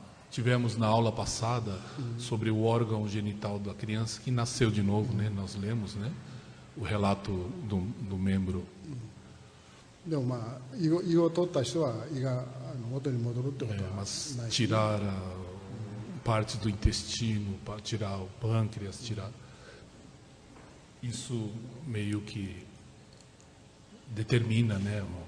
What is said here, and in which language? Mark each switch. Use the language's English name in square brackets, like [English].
[Portuguese] Tivemos na aula passada sobre o órgão genital da criança que nasceu de novo, né? Nós lemos, né? O relato do membro. [Japanese] でも胃を取った人は胃が元に戻るってことはないし。 [Portuguese] Mas tirar parte do intestino, tirar o pâncreas, tirar isso meio que determina, né?